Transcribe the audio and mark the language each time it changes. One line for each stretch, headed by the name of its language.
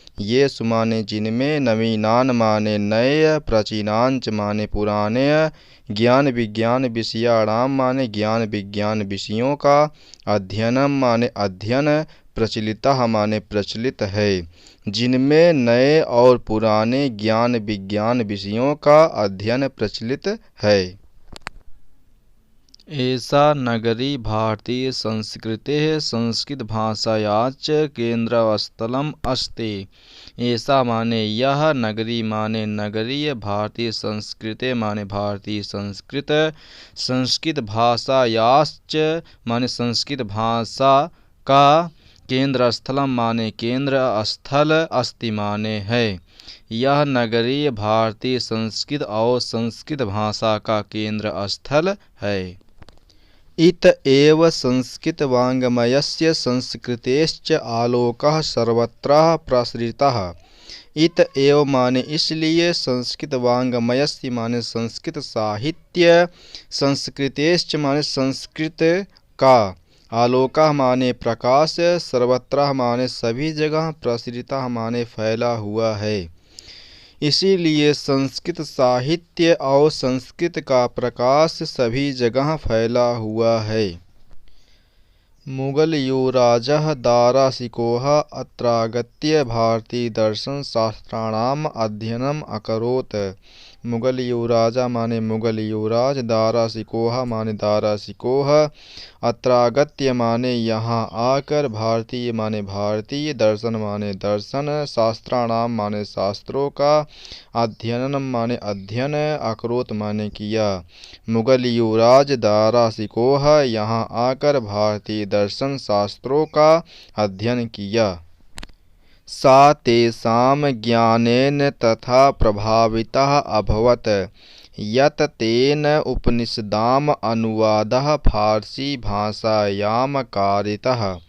Hindi: येषु माने जिनमें, नवीनान माने नए, प्राचीनांच माने पुराने, ज्ञान विज्ञान विषयाणाम माने ज्ञान विज्ञान विषयों का, अध्ययनम माने अध्ययन, प्रचलितः माने प्रचलित है। जिनमें नए और पुराने ज्ञान विज्ञान विषयों का अध्ययन प्रचलित है।
Sanskrit: एषा नगरी भारतीय संस्कृतेः संस्कृतभाषायाश्च केन्द्रस्थलम् अस्ति।
Hindi: ऐसा माने यह, नगरी माने नगरीय, भारतीय संस्कृते माने भारतीय संस्कृत, संस्कृत भाषायाश्च माने संस्कृत भाषा का, केंद्र स्थलम माने केंद्र स्थल, अस्ति माने है। यह नगरी भारतीय संस्कृत और संस्कृत भाषा का केंद्र स्थल है।
Sanskrit: इत एव संस्कृत वाङ्मयस्य संस्कृतेश्च आलोकः सर्वत्र प्रसृतः।
Hindi: इत एव माने इसलिए, संस्कृत वाङ्मयस्य माने संस्कृत साहित्य, संस्कृतेश्च माने संस्कृत का, आलोकः माने प्रकाश, सर्वत्र माने सभी जगह, प्रसृतः माने फैला हुआ है। इसीलिए संस्कृत साहित्य और संस्कृत का प्रकाश सभी जगह फैला हुआ है।
Sanskrit: मुगल युवराजः दाराशिकोः अत्रागत्य भारतीयदर्शनशास्त्राणाम् अध्ययनम् अकरोत्।
Hindi: मुगल युवराजा माने मुगल युवराज, दाराशिकोः माने दाराशिकोः, अत्रागत्य माने यहाँ आकर, भारतीय माने भारतीय, दर्शन माने दर्शन, शास्त्राणाम माने शास्त्रों का, अध्ययनम माने अध्ययन, अकरोत माने किया। मुगल युवराज दाराशिकोः यहाँ आकर भारतीय दर्शन शास्त्रों का अध्ययन किया।
Sanskrit: सा तेषां ज्ञानेन तथा प्रभावितः अभवत् यत् तेन उपनिषदाम् अनुवादः फारसी भाषायां कारितः।